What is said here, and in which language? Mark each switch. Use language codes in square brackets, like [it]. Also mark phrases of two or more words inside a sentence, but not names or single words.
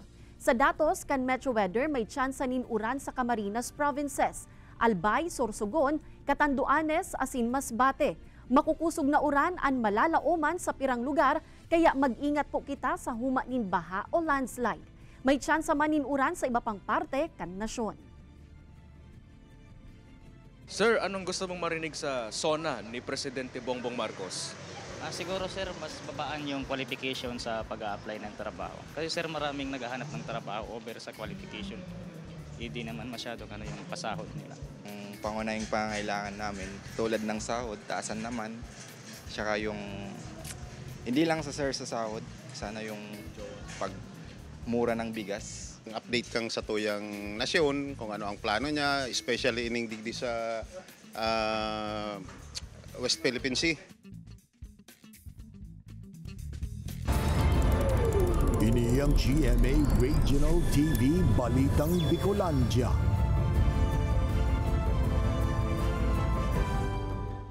[bik] Sa datos kan Metro Weather may tsansa nin uran sa Camarines Provinces, Albay, Sorsogon, Catanduanes asin Masbate. Makukusog na uran ang malalaoman sa pirang lugar kaya mag-ingat po kita sa humanin baha o landslide. May tsansa man nin uran sa iba pang parte kan nasyon. [tl] Sir, anong gusto mong marinig sa SONA ni Presidente Bongbong Marcos? Siguro sir, mas babaan yung qualification sa pag-a-apply ng trabaho. Kasi sir, maraming naghahanap ng trabaho over sa qualification. Hindi naman masyado yung pasahod nila. Ang pangunahing pangangailangan namin, tulad ng sahod, taasan naman. Tsaka yung, hindi lang sa sahod, sana yung pagmura ng bigas. [bik] Update kang sa tuyang nasyon, kung ano ang plano niya, especially ining digdi sa West Philippine Sea. Ini ang GMA Regional TV Balitang Bicolandia.